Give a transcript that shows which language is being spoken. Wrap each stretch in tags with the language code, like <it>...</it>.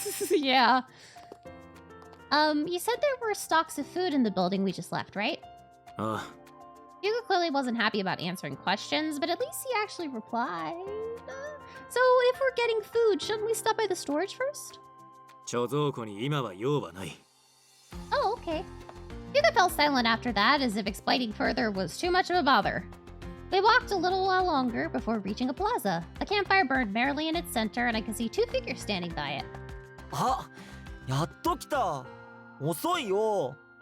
<en>Yeah. You said there were stocks of food in the building we just left, right? Hyuga clearly wasn't happy about answering questions, but at least he actually replied. So if we're getting food, shouldn't we stop by the storage first?</en> <ja>貯蔵庫に今は用はない。</ja> <en>Oh, okay. Hyuga fell silent after that, as if explaining further was too much of a bother. We walked a little while longer before reaching a plaza. A campfire burned merrily in its center, and I could see two figures standing by it.</en> <ja>あ、やっと来た。遅いよ。</ja>